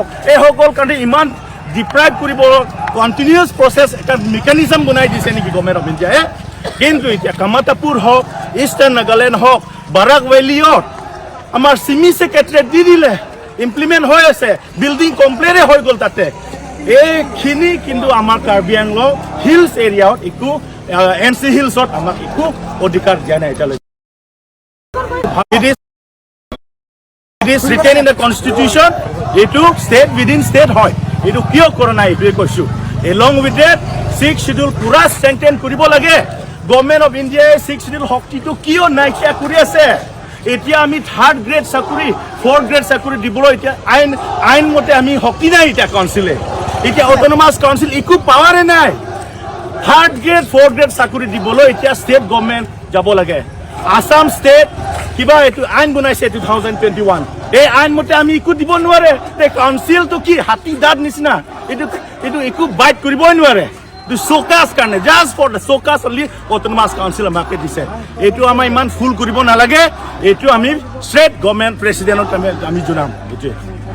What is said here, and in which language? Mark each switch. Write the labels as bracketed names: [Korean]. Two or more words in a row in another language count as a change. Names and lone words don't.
[Assamese] এই সকল কাৰণে ইমান ডিপ্ৰাইভ কৰিব [English] continuous process [Assamese] এটা মেকানিজম বনাই দিছে নেকি গভৰ্ণমেণ্ট অফ ইণ্ডিয়াই কিন্তু এতিয়া কামাতাপুৰ হওক ইষ্টাৰ্ণ নাগালেণ্ড হওক বাৰাক ভেলীত আমাৰ চিমি ছেক্ৰেটাৰীয়ে দি দিলে ইমপ্লিমেণ্ট হৈ আছে [English] building complete [Assamese] হৈ গ'ল তাতে এইখিনি কিন্তু আমাৰ কাৰ্বি আংলং হিলছ এৰিয়াত একো NC হিলছত আমাক একো অধিকাৰ দিয়া নাই এতিয়ালৈকে [English] It is written in the constitution [Assamese] এইটো [English] state within state [Assamese] হয় এইটো কিয় কৰা নাই এইটোৱে কৈছো [English] along with that 6th schedule [Assamese] পুৰা strengthen কৰিব লাগে গভৰ্ণমেণ্ট অফ ইণ্ডিয়াই 6th schedule শক্তিটো কিয় নাইকিয়া কৰি আছে এতিয়া আমি 3rd গ্ৰেড চাকৰি 4th গ্ৰেড চাকৰি দিবলৈ এতিয়া আইন মতে আমি শক্তি নাই এতিয়া কাউন্সিলে এতিয়া [English] autonomous council [Assamese] একো পাৱাৰে নাই 3rd গ্ৰেড 4th গ্ৰেড চাকৰি দিবলৈ এতিয়া [English] state government [Assamese] যাব লাগে আসাম ষ্টেট কিবা এইটো আইন বনাইছে 2021 এই আইন মতে আমি একো দিব নোৱাৰে এই কাউন্সিলটো কি হাতী দাঁত নিচিনা এইটো একো বাইট কৰিবই নোৱাৰে The Sokas কাৰণে [English] just for the Sokas only autonomous council [Assamese] আমাকে দিছে এইটো আমাৰ ইমান ফুল কৰিব নালাগে এইটো আমি [English] straight government president [Assamese] আমি জনাম